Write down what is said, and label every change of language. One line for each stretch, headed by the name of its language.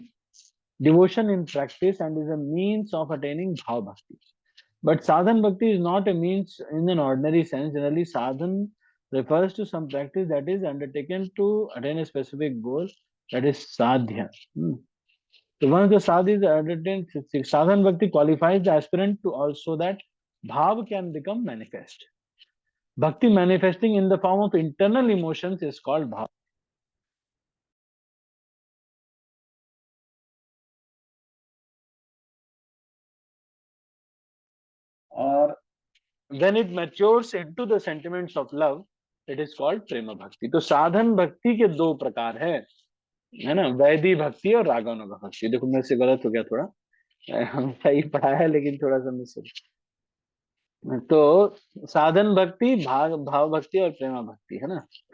English: नहीं, devotion in practice and is a means of attaining bhava bhakti. But sadhan bhakti is not a means in an ordinary sense. Generally, sadhan refers to some practice that is undertaken to attain a specific goal, that is sadhya. So one of the sadhis undertaken sadhan bhakti qualifies the aspirant to also that bhav can become manifest. Bhakti manifesting in the form of internal emotions is called bhav. Or when it matures into the sentiments of love, it is called prema bhakti.
Hindi: तो साधन भक्ति के 2 प्रकार है ना, वैधि भक्ति और रागानुगा भक्ति। देखो मेरे से गलत हो गया थोड़ा, हम सही पढ़ा है लेकिन थोड़ा सा मिस हो। तो साधन भक्ति, भाव भक्ति और प्रेमा भक्ति, है ना।